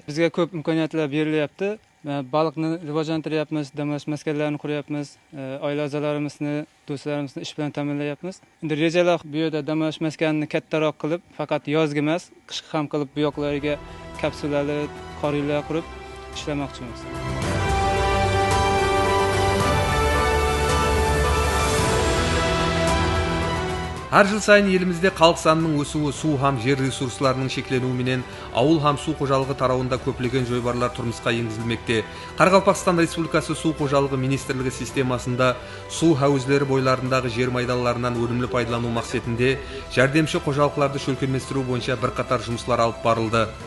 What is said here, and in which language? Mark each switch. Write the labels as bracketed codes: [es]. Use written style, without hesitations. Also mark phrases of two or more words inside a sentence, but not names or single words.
[uz] Bizga ko'p imkoniyatlar berilyapti. Baliqni rivojlantiryapmiz, dam olish maskanlarini quryapmiz, oila a'zolarimizni, do'stlarimizni ish bilan ta'minlayapmiz. Endi rejalar bu yerda dam olish maskanini kattaroq qilib, faqat yozgi emas, qishki ham qilib bu yoqlariga kapsulali qorinlar qurib ishlamoqchimiz. [kaa] Әр жыл сайын елімізде халық санының өсуі, су һәм жер ресурсларының шекленуіменен ауыл һәм су қожалығы тарауында көптеген жойбарлар тұрмысқа енгізілмекте. Қарақалпақстан Республикасы су қожалығы министрлігі системасында су хәуізлері бойларындағы жер майдаларынан өнімлі пайдалану мақсатында жәрдемші қожалықларды шөлкенместіру бойынша бірқатар жұмыстар алып барылды.